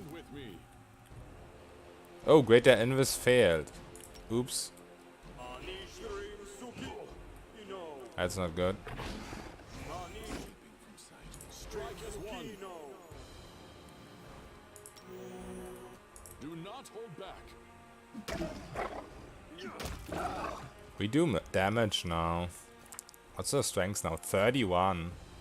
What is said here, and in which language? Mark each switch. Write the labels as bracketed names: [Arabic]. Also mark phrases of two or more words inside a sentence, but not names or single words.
[English] me. Oh, greater invis failed. Oops. Manishrim Suki. Ino. That's not good. Manish Leaping from sight. Strike as one. Sukino. Do not hold back. We do damage now. What's the strength now? 31.